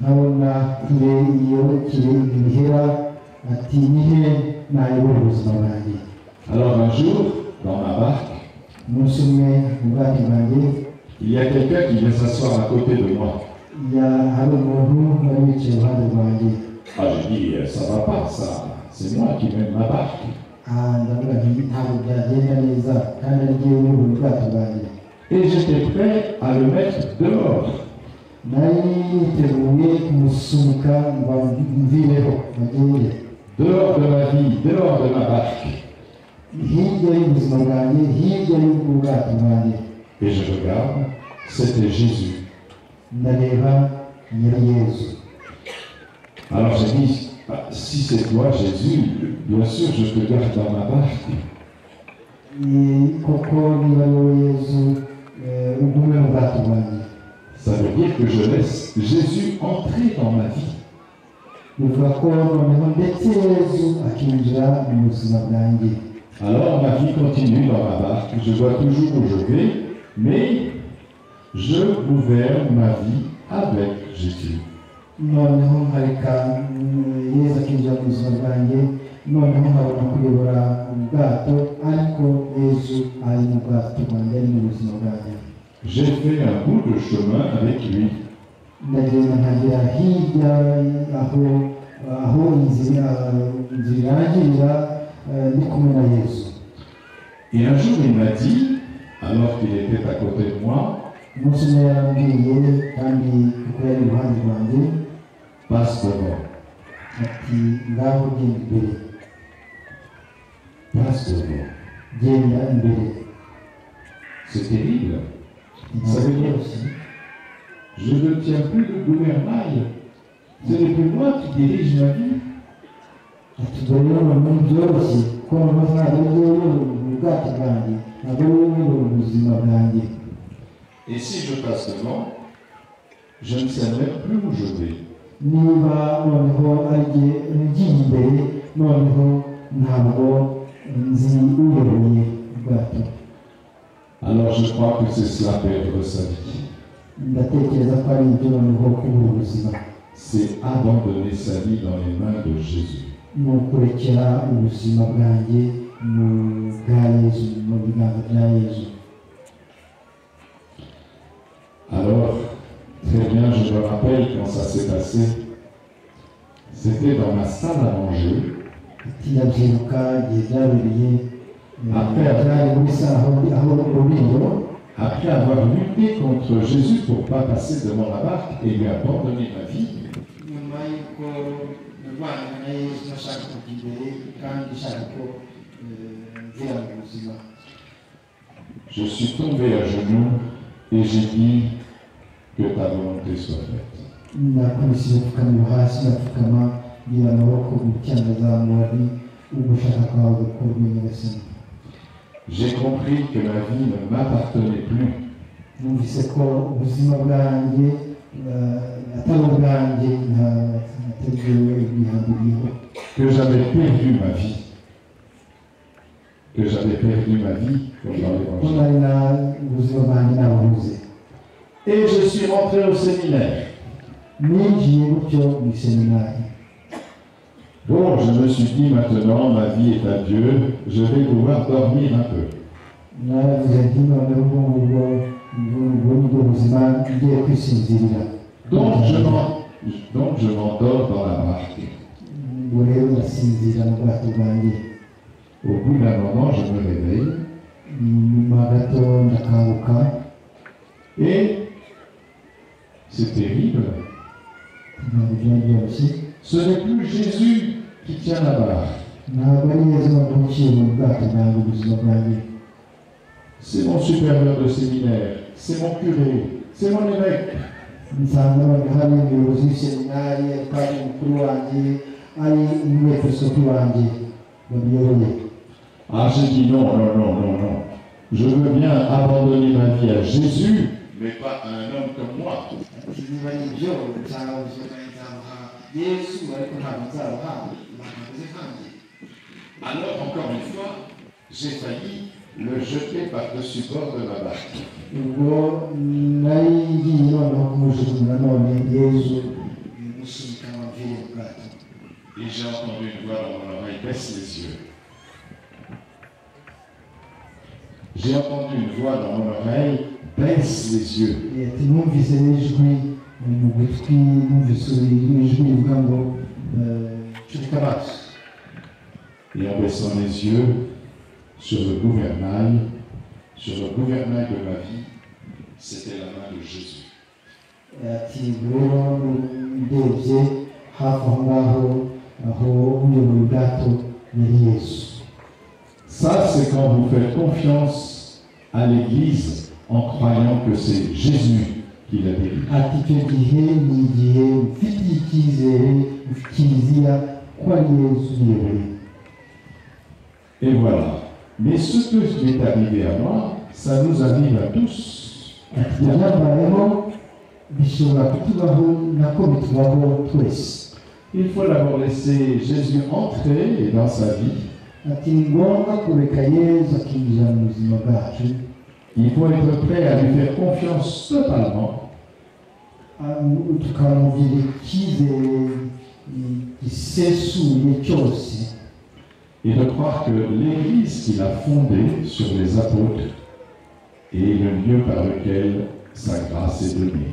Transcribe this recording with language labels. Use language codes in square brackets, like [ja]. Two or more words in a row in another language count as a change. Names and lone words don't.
[fr] Alors un jour, dans ma barque, il y a quelqu'un qui vient s'asseoir à côté de moi. Ah, j'ai dit, ça va pas, ça. C'est moi qui mène ma barque. Et j'étais prêt à le mettre dehors. [rw] nari niteguye kumusunika ngo mvireho agende [fr] dehors de ma vie, dehors de ma barque. [rw] hirya y'ubuzima bwanjye hirya y'ubwato bwanjye. [fr] Et je regarde, c'était Jésus. [rw] ndareba nyiri Yezu. [fr] Alors j'ai dit, ah, si c'est toi Jésus, bien sûr je te garde dans ma barque. [rw] koko niba wowe Yezu ugume mu bwato bwanjye. [fr] Ça veut dire que je laisse Jésus entrer dans ma vie. [rw] bivuga ko noneho ndetse Yezu akinjira mu buzima bwanjye. [fr] Alors ma vie continue dans ma barque, je vois toujours où je vais, mais je gouverne ma vie avec Jésus. [rw] noneho nkareka Yezu akinjira mu buzima bwanjye, noneho nkabona kuyobora ubwato ariko Yezu ari mu bwato bwanjye, ari mu buzima bwanjye. [fr] J'ai fait un bout de chemin avec lui. [rw] ndagenda nkagera hirya aho inzira irangirira ndi kumwe na Yezu. [fr] Et un jour il m'a dit, alors qu'il était à côté de moi, [rw] umunsi umwe yarambwiye kandi kuko yari iruhande rwanjye [fr] passe devant, [rw] ati ngaho genda imbere, [fr] passe devant. [rw] genda imbere. [fr] C'est terrible. Ça veut dire, je ne tiens plus de gouvernail. Ce n'est plus moi qui dirige ma vie. [rw] ati dore rero ni byoroshye ko noneho ntabwo ari wowe uyobora ubwato bwanjye, ntabwo ari wowe uyobora ubuzima bwanjye. [fr] Et si je passe devant, je ne sais même plus où je vais. [rw] niba noneho agiye ugiye imbere, noneho ntabwo nzi uyoboye ubwato. [fr] Alors je crois que c'est cela perdre sa vie. [rw] ndatekereza ko ari ibyo noneho kubura ubuzima. [fr] C'est abandonner sa vie dans les mains de Jésus. [rw] ni ukurekera ubuzima bwanjye mu bwa Yezu, mu biganza bya Yezu. [fr] Alors, très bien, je me rappelle quand ça s'est passé. C'était dans ma salle à manger. [rw] ati ndabyibuka igihe byabereye [fr] Après. [rw] byari muri sale aho ururiro. [fr] Après avoir lutté contre Jésus pour ne pas passer devant la barque et lui abandonner ma vie, [rw] nyuma y'uko narwanye na Yezu nashaka kujya imbere kandi nshaka ko mvira mu buzima, [fr] je suis tombé à genoux et j'ai dit que ta volonté soit faite. [rw] nakubise gupfukamira hasi, ndapfukama ngira amaboko mu cyangazamura nti ugushaka kwawe gukorwe nyagasani. [fr] J'ai compris que ma vie ne m'appartenait plus. [rw] numvise ko ubuzima bwanjye atari ubwanjye, nateguwe ibihambiriyeho, [fr] Que j'avais perdu ma vie. Que j'avais perdu ma vie, comme dans [rw] ko [fr] l'évangile. [rw] nari ubuzima bwanjye nabubuze. [fr] Et je suis rentré au séminaire. [rw] ninjiye gutyo mu seminari. [fr] Bon, je me suis dit maintenant, ma vie est à Dieu, je vais pouvoir dormir un peu. [rw] naravuze nti noneho ubwo nibwo buzima ngiye kwisinzirira. [fr] Donc je m'endors dans la barque. [rw] ubwo rero ndasinzira mu bwato bwanjye. [fr] Au bout d'un moment, je me réveille [rw] nyuma gato ndakanguka. [fr] et c'est terrible. [rw] ntabwo byari byoroshye. [fr] Ce n'est plus Jésus qui tient la barre. [rw] ntabwo ari Yezu noneho uciye mu bwato bwanjye, ubuzima bwanjye. [fr] C'est mon supérieur de séminaire, c'est mon curé, c'est mon évêque. [rw] nsanga noneho hari umuyobozi w'iseminari, ari padiri mukuru wanjye, ari umwepiskopi wanjye babiyoboye. [fr] Ah, j'ai dit non. Je veux bien abandonner ma vie à Jésus, mais pas à un homme comme moi. [rw] niba ari ibyo nsanga ubuzima bwanjye nzabuha Yesu, ariko ntabwo nzabuha abantu bameze nkanjye. [fr] Alors, encore une fois, j'ai failli le jeter par-dessus bord de ma barque. [rw] ubwo nari ngiye noneho kumujugunya none Yezu musunika amaviri mu bwato. [fr] Et j'ai entendu une voix dans mon oreille, baisse les yeux. J'ai entendu une voix dans mon oreille, baisse les yeux. [rw] ati numvise ijwi mu gutwi, numvise ijwi rivuga ngo curika amaso. [fr] Et en baissant les yeux sur le gouvernail de ma vie, c'était la main de Jésus. [rw] ati rero ndebye hafi aho ngaho aho uyoboye ubwato yari Yesu. [fr] Ça, c'est quand vous faites confiance à l'Église en croyant que c'est Jésus qui la dirige. [rw] Ati icyo gihe ni igihe ufitiye icyizere kiliziya ko ari Yesu uyoboye. [fr] Et voilà. Mais ce qui est arrivé à moi, ça nous arrive à tous. [rw] Ati ibyabayeho bishobora kutubaho nako bitubaho twese. [fr] Il faut d'abord laisser Jésus entrer dans sa vie. [rw] Ati ni ngombwa kureka Yesu akinjira mu buzima bwacu. [fr] Il faut être prêt à lui faire confiance totalement. [rw] Tukamubwira icyizere gisesuye cyose. [fr] Et de croire que l'Église qu'il a fondée sur les apôtres est le lieu par lequel sa grâce est donnée.